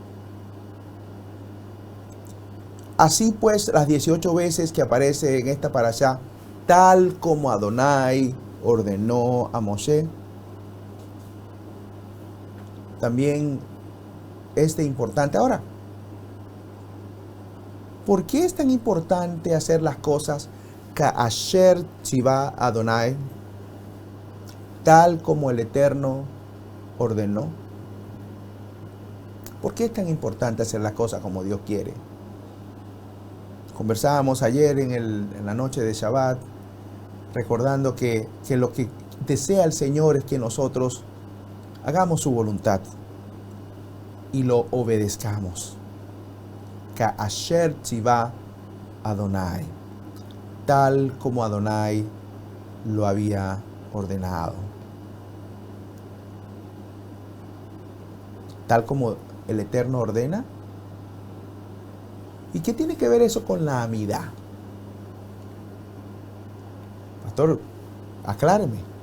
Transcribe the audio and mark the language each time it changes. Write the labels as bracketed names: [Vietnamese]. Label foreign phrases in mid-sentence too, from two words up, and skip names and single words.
[Spanish] Así pues, las 18 veces que aparece en esta parashá, tal como Adonai ordenó a Moshe, también es de importante. Ahora, ¿por qué es tan importante hacer las cosas [Hebrew] כאשר צוה אדני, [Spanish] tal como el Eterno ordenó? ¿Por qué es tan importante hacer las cosas como Dios quiere? Conversábamos ayer en la noche de Shabbat, recordando que lo que desea el Señor es que nosotros hagamos su voluntad y lo obedezcamos. [Hebrew] כאשר צוה אדני, [Spanish] tal como Adonai lo había ordenado. Tal como el Eterno ordena. ¿Y qué tiene que ver eso con la amidá? Pastor, acláreme.